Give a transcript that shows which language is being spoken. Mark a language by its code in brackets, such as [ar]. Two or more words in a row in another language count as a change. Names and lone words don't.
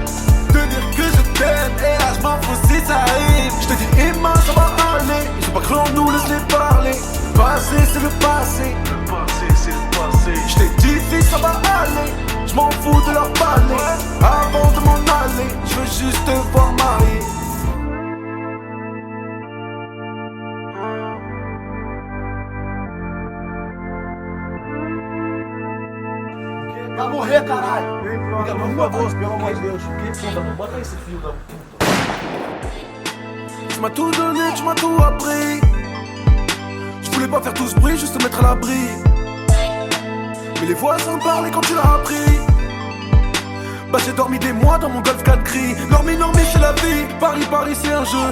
[fr] Te dire que je t'aime, et là je m'en fous si ça arrive. Je te dis Emma, ça va aller. Ils sont pas clés, nous laisse-les parler. Le passé c'est le passé. Le passé c'est le passé. Je t'ai dit fils, ça va aller. Je m'en fous de leur parler. Avant de m'en aller, je veux juste te voir marier. [pt] Vai morrer, caralho! Por favor, pelo amor de Deus, bota esse fio da puta. [fr] Tu m'as tout donné, tu m'as tout appris. Je voulais pas faire tout ce bruit, juste te mettre à l'abri. Mais les voisins parlaient quand tu l'as appris. Bah j'ai dormi des mois dans mon Golf 4 gris. Dormi, c'est la vie. Paris, Paris c'est un jeu.